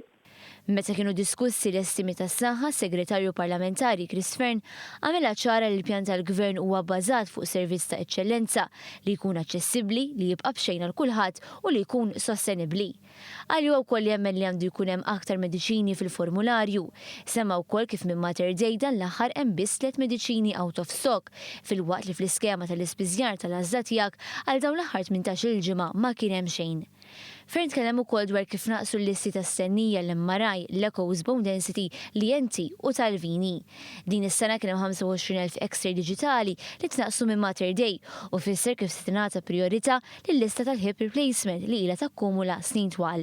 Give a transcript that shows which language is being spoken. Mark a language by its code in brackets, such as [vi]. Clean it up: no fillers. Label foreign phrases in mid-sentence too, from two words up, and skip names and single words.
[mt] Meta kienu diskussi l-estimi tas-saħħa, segretarju parlamentari Chris Fern għamilha ċara li l-pjan tal-Gvern huwa bbażat fuq servizz ta' eċċellenza li jkun aċċessibbli, li jibqa' b'xejn għal kulħadd u li jkun sostenibbli. Għalli huwa wkoll jemmen li għandu jkun hemm aktar mediċini fil-formularju. Semma wkoll kif minn Mater Dei dan l-aħħar hemm biss 3 mediċini [en] out of stock, [mt] filwaqt li fl-iskema tal-ispiżjar tal-għażla tiegħek għal dawn l-aħħar 18 il-ġimgħa ma kien hemm xejn. Fern tkellem ukoll dwar kif naqsu l-listi tas-sennija l-MRI, l-Echoes, [en] Bone Density, [mt] l-ENT u tal-Vini. Din is-sena kien hemm 25,000 X-ray diġitali li tnaqsu minn Mater Dei u fisser kif se tingħata priorità lill-lista tal- [en] hip replacement [mt] li ilha takkumula snin twal.